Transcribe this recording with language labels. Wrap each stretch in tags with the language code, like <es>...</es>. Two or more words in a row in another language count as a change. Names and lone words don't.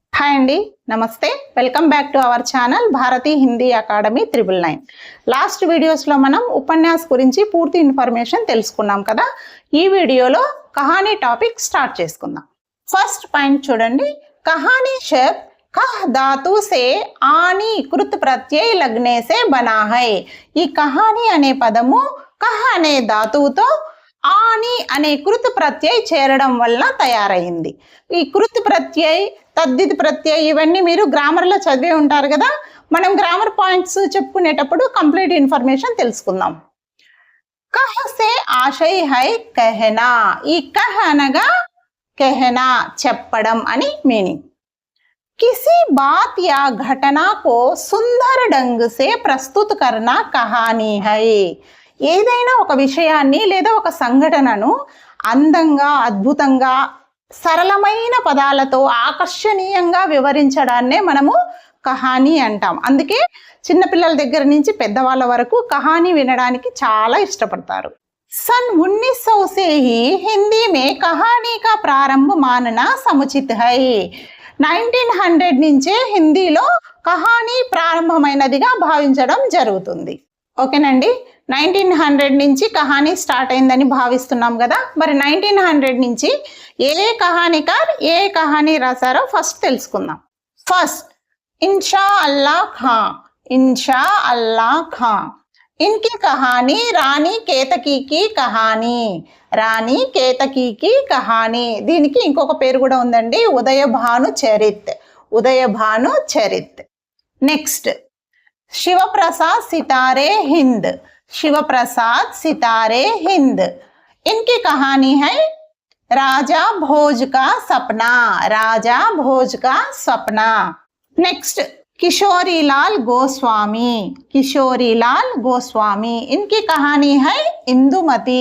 <te>హాయ్ అండి, నమస్తే.</te> <en>welcome back to our channel</en> <te>భారతీ హిందీ అకాడమీ 999. లాస్ట్ వీడియోస్లో మనం ఉపన్యాస్ గురించి పూర్తి ఇన్ఫర్మేషన్ తెలుసుకున్నాం కదా. ఈ వీడియోలో కహానీ</te> <en>topic start</en> <te>చేసుకుందాం.</te> <en>first point</en> <te>చూడండి.</te> <hi>కహానీ शब्द कह धातु से आनी कृत प्रत्यय लगने से बना है.</hi> <te>ఈ కహానీ అనే పదము కహ అనే ధాతువుతో ఆని అనే కృత్ ప్రత్యయ్ చేరడం వల్ల తయారైంది. ఈ కృత్ ప్రత్యయ్, తద్దిత్ ప్రత్యయ్ ఇవన్నీ మీరు గ్రామర్లో చదివే ఉంటారు కదా. మనం</te> <en>grammar points</en> <te>చెప్పుకునేటప్పుడు</te> <en>complete information</en> <te>తెలుసుకుందాం.</te> <hi>कह से आशय है कहना.</hi> <te>ఈ కహ అనగా कहना చెప్పడం అని మీనింగ్.</te> <hi>किसी बात या घटना को सुंदर ढंग से प्रस्तुत करना कहानी है.</hi> <te>ఏదైనా ఒక విషయాన్ని లేదా ఒక సంఘటనను అందంగా, అద్భుతంగా, సరళమైన పదాలతో ఆకర్షణీయంగా వివరించడాన్నే మనము కహానీ అంటాం. అందుకే చిన్నపిల్లల దగ్గర నుంచి పెద్దవాళ్ళ వరకు కహానీ వినడానికి చాలా ఇష్టపడతారు.</te> <hi>सन 1900 से ही हिंदी में कहानी का प्रारंभ मानना समुचित है.</hi> <te>1900 నుంచే హిందీలో కహానీ ప్రారంభమైనదిగా భావించడం జరుగుతుంది. ఓకేనండి, 1900 నుంచి కహానీ స్టార్ట్ అయిందని భావిస్తున్నాం కదా. మరి 1900 నుంచి ఏ కహానీకార్ ఏ కహానీ రాశారో ఫస్ట్ తెలుసుకుందాం. ఫస్ట్ ఇన్షా అల్లా ఖాన్. ఇన్షా అల్లా ఖాన్.</te> <hi>इनकी कहानी रानी केतकी की कहानी.</hi> <te>రాణి కేతకీకి కహానీ. దీనికి ఇంకొక పేరు కూడా ఉందండి, ఉదయభాను చరిత్. ఉదయభాను చరిత్. నెక్స్ట్ శివప్రసాద్ సితారే హింద్. శివప్రసాద్ సితారే హింద్.</te> <hi>इनकी कहानी है राजा भोज का सपना. राजा भोज का सपना. नेक्स्ट किशोरीलाल गोस्वामी. किशोरीलाल गोस्वामी. इनकी कहानी है इंदुमती.</hi>